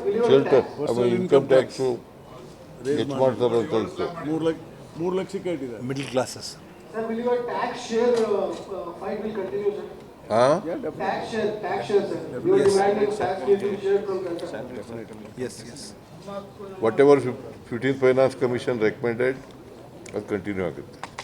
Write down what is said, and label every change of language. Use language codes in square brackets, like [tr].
[kn] Shelter ಆಮೇಲೆ income tax ಹೆಚ್ಚು ಮಾಡ್ತಾರೆ ಅಂತ ಅನಿಸ್ತು. 3 ಲಕ್ಷಕ್ಕೆ ಇಟ್ಟಿದ್ದಾರೆ. [en] Middle classes. Sir, will your tax share fight will continue, sir? ಹಾಂ, Tax share, sir. You are demanding tax share to be shared from Calcutta. Yes. Whatever 15th finance commission recommended [kn] ಅದು continue ಆಗುತ್ತೆ.